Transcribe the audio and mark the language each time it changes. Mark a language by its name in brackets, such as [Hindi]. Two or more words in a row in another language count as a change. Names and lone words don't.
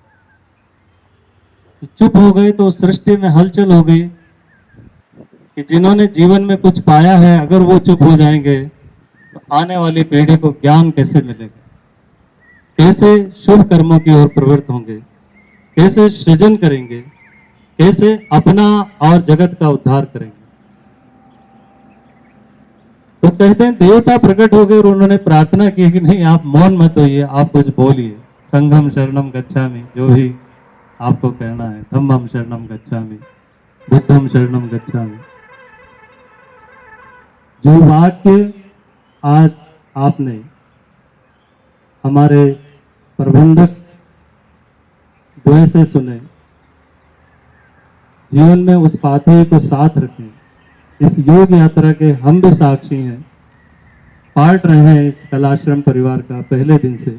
[Hindi] चुप हो गए तो सृष्टि में हलचल हो गई कि जिन्होंने जीवन में कुछ पाया है, अगर वो चुप हो जाएंगे तो आने वाली पीढ़ी को ज्ञान कैसे मिलेगा, कैसे शुभ कर्मों की ओर प्रवृत्त होंगे, कैसे सृजन करेंगे, कैसे अपना और जगत का उद्धार करेंगे। तो कहते हैं देवता प्रकट हो गए और उन्होंने प्रार्थना की कि नहीं, आप मौन मत होइए, आप कुछ बोलिए। [Sanskrit] संघम शरणम गच्छामि, [Hindi] जो भी आपको कहना है। [Sanskrit] धम्मम शरणम गच्छामि, बुद्धम शरणम गच्छामि। [Hindi] जो वाक्य आज आपने हमारे प्रबंधक द्वय से सुने, जीवन में उस पाथवे को साथ रखें। इस योग यात्रा के हम भी साक्षी हैं, पार्ट रहे हैं इस कलाश्रम परिवार का पहले दिन से।